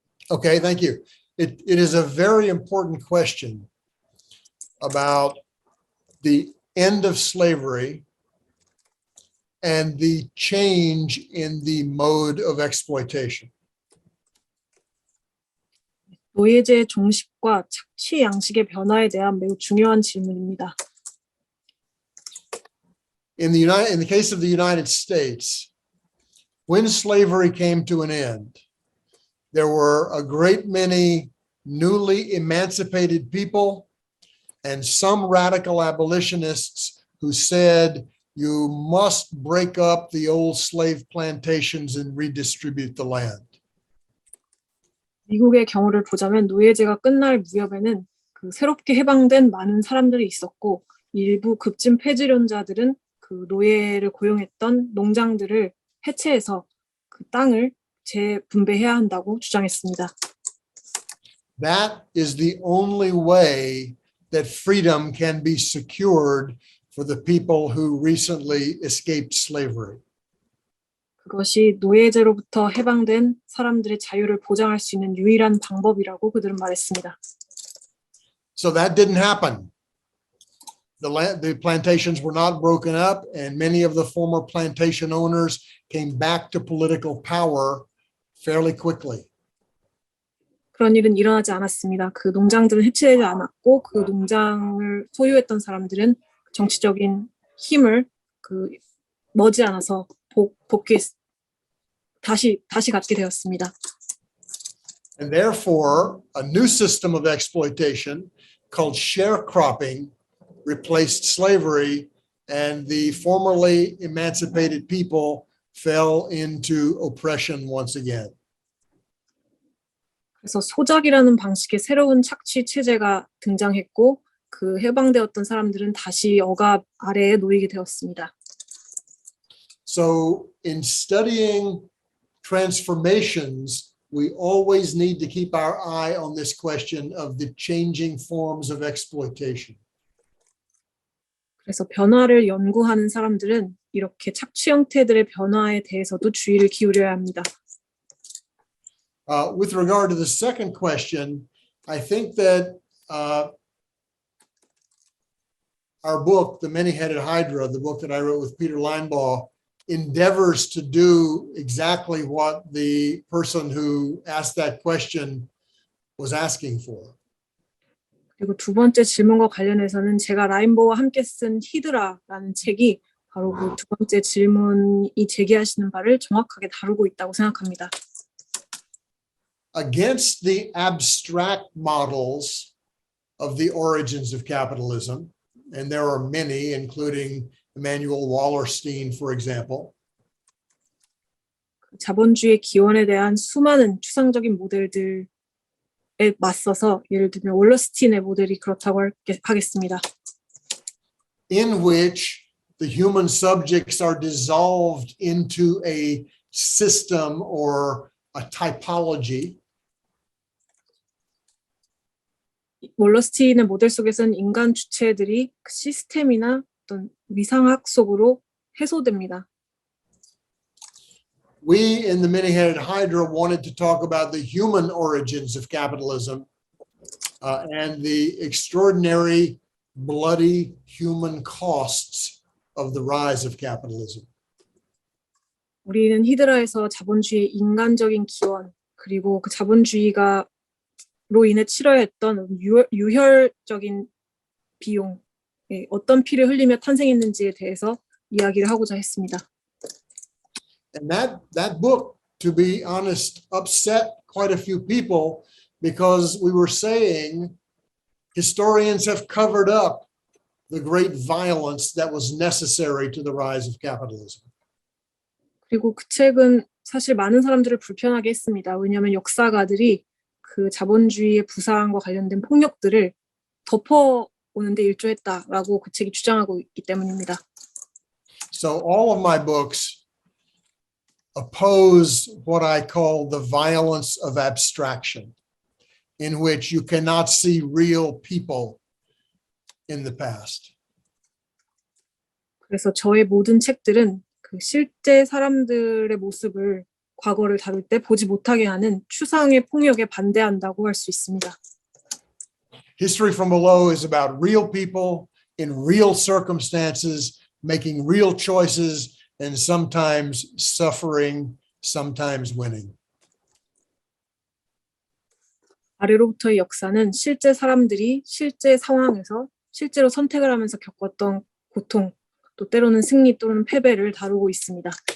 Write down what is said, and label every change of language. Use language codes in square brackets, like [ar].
[en] Okay, thank you. It is a very important question about the end of slavery and the change in the mode of exploitation. [ko] 노예제의 종식과 착취 양식의 변화에 대한 매우 중요한 질문입니다. [en] In the case of the United States, when slavery came to an end, there were a great many newly emancipated people and some radical abolitionists who said, you must break up the old slave plantations and redistribute the land. [ko] 미국의 경우를 보자면 노예제가 끝날 무렵에는 그 새롭게 해방된 많은 사람들이 있었고, 일부 급진 폐지론자들은 그 노예를 고용했던 농장들을 해체해서 그 땅을 재분배해야 한다고 주장했습니다. [en] That is the only way that freedom can be secured for the people who recently escaped slavery. [ko] 그것이 노예제로부터 해방된 사람들의 자유를 보장할 수 있는 유일한 방법이라고 그들은 말했습니다. [en] So that didn't happen. The plantations were not broken up, and many of the former plantation owners came back to political power fairly quickly. [ko] 그런 일은 일어나지 않았습니다. 그 농장들은 해체되지 않았고 그 농장을 소유했던 사람들은 정치적인 힘을 머지않아서 다시 갖게 되었습니다. [en] And therefore, a new system of exploitation called sharecropping replaced slavery, and the formerly emancipated people fell into oppression once again. [ko] 그래서 소작이라는 방식의 새로운 착취 체제가 등장했고 그 해방되었던 사람들은 다시 억압 아래에 놓이게 되었습니다. [en] So in studying transformations, we always need to keep our eye on this question of the changing forms of exploitation. [ko] 그래서 변화를 연구하는 사람들은 이렇게 착취 형태들의 변화에 대해서도 주의를 기울여야 합니다. [en] With regard to the second question, I think that our book, The Many-Headed Hydra, the book that I wrote with Peter Linebaugh, endeavors to do exactly what the person who asked that question was asking for. [ko] 그리고 두 번째 질문과 관련해서는 제가 라인보와 함께 쓴 히드라라는 책이 바로 그 두 번째 질문이 제기하시는 바를 정확하게 다루고 있다고 생각합니다. [en] Against the abstract models of the origins of capitalism, and there are many, including Emanuel Wallerstein, for example. [ko] 자본주의의 기원에 대한 수많은 추상적인 모델들에 맞서서 예를 들면 월러스틴의 모델이 그렇다고 하겠습니다. [en] In which the human subjects are dissolved into a system or a typology. [ko] 월러스틴의 모델 속에서는 인간 주체들이 그 시스템이나 어떤 위상학 속으로 해소됩니다. [en] We in the Many-Headed Hydra wanted to talk about the human origins of capitalism and the extraordinary bloody human costs of the rise of capitalism. [ko] 우리는 히드라에서 자본주의의 인간적인 기원 그리고 그 자본주의가로 인해 치러야 했던 유혈적인 비용, 어떤 피를 흘리며 탄생했는지에 대해서 이야기를 하고자 했습니다. [en] And that book, to be honest, upset quite a few people because we were saying historians have covered up the great violence that was necessary to the rise of capitalism. [ko] 그리고 그 책은 사실 많은 사람들을 불편하게 했습니다. 왜냐하면 역사가들이 그 자본주의의 부상과 관련된 폭력들을 덮어오는데 일조했다라고 그 책이 주장하고 있기 때문입니다. [en] So all of my books oppose what I call the violence of abstraction, in which you cannot see real people in the past. [ko] 그래서 저의 모든 책들은 그 실제 사람들의 모습을 과거를 다룰 때 보지 못하게 하는 추상의 폭력에 반대한다고 할 수 있습니다. [en] History from Below is about real people in real circumstances, making real choices, and sometimes suffering, sometimes winning. [ko] 아래로부터의 역사는 실제 사람들이 실제 상황에서 실제로 선택을 하면서 겪었던 고통, 또 때로는 승리 또는 패배를 다루고 있습니다.